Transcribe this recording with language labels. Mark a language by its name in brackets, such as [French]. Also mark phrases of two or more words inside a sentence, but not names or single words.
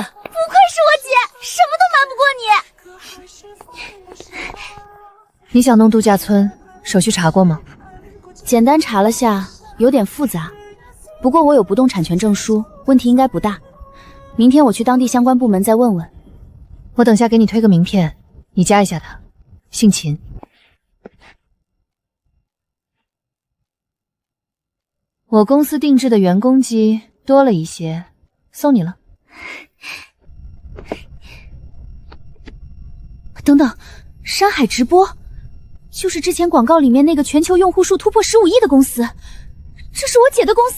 [Chinese] 不愧是我姐，什麼都瞞不过你。你想弄度假村，手續查過嗎？簡單查了下，有點複雜。不過我有不動產權證書，問題應該不大。明天我去當地相關部門再問問。我等下給你推個名片，你加一下他，姓秦。我公司定制的员工机多了一些，送你了。等等，山海直播，就是之前廣告裡面那個全球用戶數突破15億的公司，這是我姐的公司。